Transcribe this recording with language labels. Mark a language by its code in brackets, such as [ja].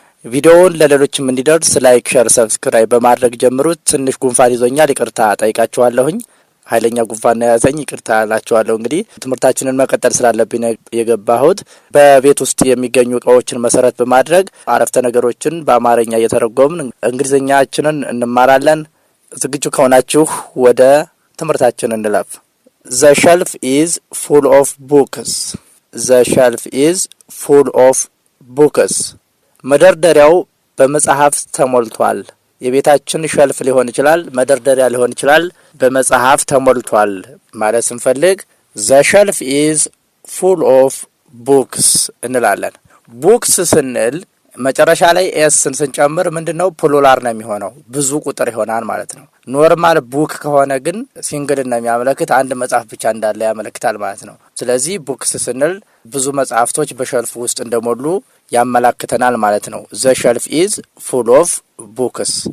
[am] ቪዲዮውን ለሌሎችም እንዲደርስ ላይክ፣ ሼር፣ ሰብስክራይብ በማድረግ ጀምሩት። ትንሽ ጉንፋን ይዞኛል፣ ይቅርታ ጠይቃችኋለሁኝ። ኃይለኛ ጉንፋን ያዘኝ፣ ይቅርታ እላችኋለሁ። እንግዲህ ትምህርታችንን መቀጠል ስላለብኝ የገባሁት በቤት ውስጥ የሚገኙ እቃዎችን መሰረት በማድረግ አረፍተ ነገሮችን በአማርኛ እየተረጎምን እንግሊዘኛችንን እንማራለን። ዝግጁ ከሆናችሁ ወደ ትምህርታችን እንለፍ። [en] The shelf is full of books. The shelf is full of books. [am] መደርደሪያው በመጽሐፍ ተሞልቷል። የቤታችን ሸልፍ ሊሆን ይችላል፣ መደርደሪያ ሊሆን ይችላል። በመጽሐፍ ተሞልቷል ማለት ስንፈልግ [en] the shelf is full of books [am] እንላለን። ቡክስ ስንል መጨረሻ ላይ ኤስን ስንጨምር ምንድነው ፕሉራል ነው የሚሆነው፣ ብዙ ቁጥር ይሆናል ማለት ነው። ኖርማል ቡክ ከሆነ ግን ሲንግል ነው የሚያመለክት፣ አንድ መጽሐፍ ብቻ እንዳለ ያመለክታል ማለት ነው። ስለዚህ ቡክስ ስንል ብዙ መጽሐፍቶች በሸልፍ ውስጥ እንደሞሉ ያመላክተናል ማለት ነው። [en] the shelf is full of books.